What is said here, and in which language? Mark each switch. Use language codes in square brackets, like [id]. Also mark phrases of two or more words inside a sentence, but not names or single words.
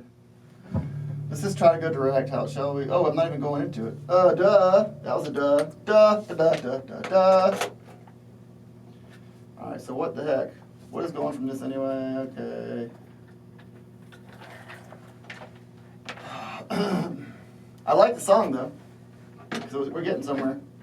[en] Let's just try to go direct, shall we? Oh, I'm not even going into it. Duh. That was a duh. Duh, da, da, da, da, da. Alright, so what the heck? What is going from this anyway? Okay. I like the song, though. So we're getting somewhere.